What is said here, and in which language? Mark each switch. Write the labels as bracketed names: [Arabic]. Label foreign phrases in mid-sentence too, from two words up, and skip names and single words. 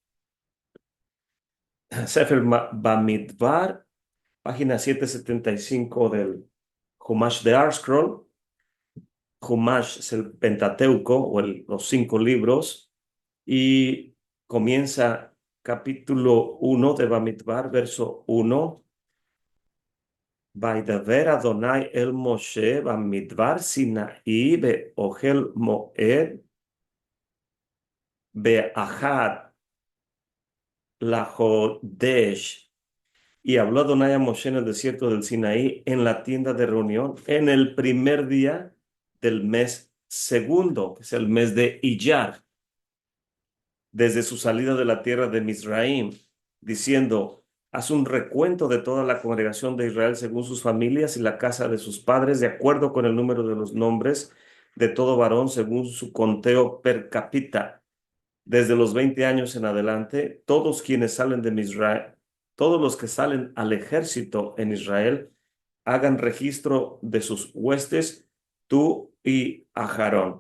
[Spanish] Sefer Bamidbar, página 775 del Humash de ArtScroll. Humash es el Pentateuco o los 5 libros. Y comienza capítulo 1 de Bamidbar, verso 1. [Hebrew] וידבר אדני אל משה במדבר סיני באהל מועד באחד לחדש. [Spanish] Y habló Adonai a Moshe en el desierto del Sinaí, en la tienda de reunión, en el primer día del mes segundo, que es el mes de Iyar, desde su salida de la tierra de Mizraim, diciendo: haz un recuento de toda la congregación de Israel según sus familias y la casa de sus padres, de acuerdo con el número de los nombres de todo varón según su conteo per cápita, desde los 20 años en adelante, todos quienes salen de Israel, todos los que salen al ejército en Israel, hagan registro de sus huestes, tú y Aharón.